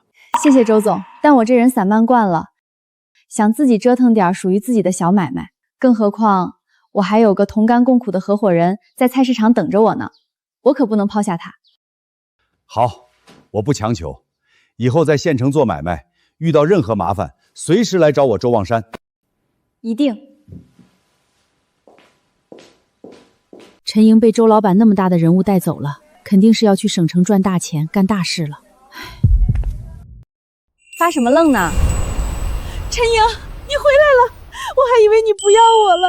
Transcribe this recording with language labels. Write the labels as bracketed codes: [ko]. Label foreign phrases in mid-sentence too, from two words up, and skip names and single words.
[zh] 謝謝周總，但我這人散漫慣了，想自己折騰點屬於自己的小買賣，更何況我還有個同甘共苦的合夥人在菜市場等着我呢，我可不能拋下他。好，我不強求，以後在縣城做買賣，遇到任何麻煩，隨時來找我周望山。一定。陈莹被周老板那麼大的人物帶走了，肯定是要去省城賺大錢、幹大事了。發什麼愣呢？陳莹，你回來了，我還以為你不要我了。